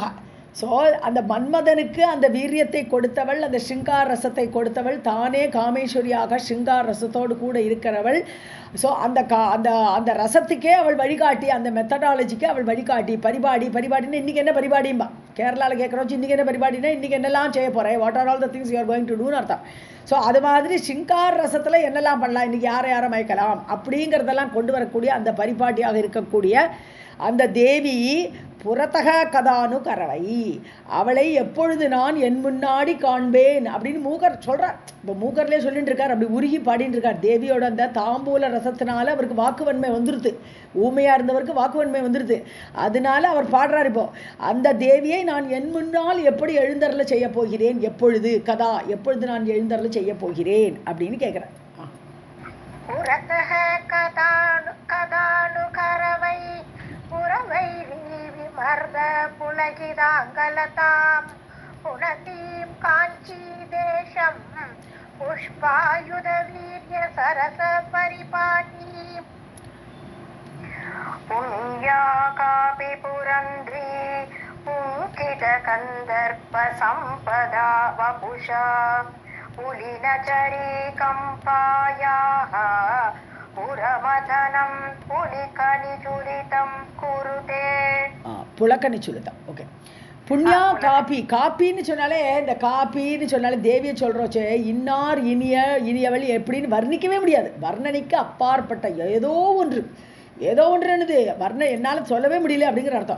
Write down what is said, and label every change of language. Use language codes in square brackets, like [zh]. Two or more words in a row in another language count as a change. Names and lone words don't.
[ta] ஸோ அந்த மன்மதனுக்கு அந்த வீரியத்தை கொடுத்தவள், அந்த ஸ்ருங்கார ரசத்தை கொடுத்தவள், தானே காமேஸ்வரியாக ஸ்ருங்கார ரசத்தோடு கூட இருக்கிறவள். ஸோ அந்த ரசத்துக்கே அவள் வழிகாட்டி, அந்த மெத்தடாலஜிக்கு அவள் வழிகாட்டி. பரிபாடின்னு இன்றைக்கி என்ன பரிபாடிம்பா கேரளாவில் கேட்குறோம். இன்றைக்கி என்ன பரிபாடினா இன்றைக்கி என்னெல்லாம் செய்ய போகிறேன், [en] what are all the things you are going to do அர்த்தம். [ta] ஸோ அது மாதிரி ஸ்ருங்கார ரசத்தில் என்னெல்லாம் பண்ணலாம், இன்றைக்கி யாரை மயக்கலாம் அப்படிங்கிறதெல்லாம் கொண்டு வரக்கூடிய அந்த பரிபாட்டியாக இருக்கக்கூடிய அந்த தேவி புறத்தக கதானு கரவை, அவளை எப்பொழுது நான் என் முன்னாடி காண்பேன் அப்படின்னு மூக்கர் சொல்கிறார். இப்போ மூக்கர்லேயே சொல்லிட்டு இருக்கார், அப்படி உருகி பாடின்னு இருக்கார். தேவியோட அந்த தாம்பூல ரசத்தினால அவருக்கு வாக்குவன்மை வந்துடுது. ஊமையாக இருந்தவருக்கு வாக்குவன்மை வந்துடுது. அதனால அவர் பாடுறார். இப்போ அந்த தேவியை நான் என் முன்னால் எப்படி எழுந்தருள செய்ய போகிறேன், எப்பொழுது நான் எழுந்தருள செய்ய போகிறேன் அப்படின்னு கேட்குறேன். [sa] पुलकिताङ्गलताम् पुनतीं काञ्चीदेशम् पुष्पायुधवीर्य सरसपरिपाटीम् पुण्या कापि पुरन्ध्री पुङ्कितकन्दर्पसम्पदा वपुषा पुलिनचरीकम्पायाः पुरमदनं पुलिकनिचुलितं कुरुते. [ta] புலக்கனிச்சுலிதம். ஓகே. புண்ணியா காப்பின்னு சொன்னாலே தேவியை சொல்கிறோச்சே, இன்னார் இனியவள் எப்படின்னு வர்ணிக்கவே முடியாது. வர்ணனைக்கு அப்பாற்பட்ட ஏதோ ஒன்று என்னது என்னால் சொல்லவே முடியல அப்படிங்கிற அர்த்தம்.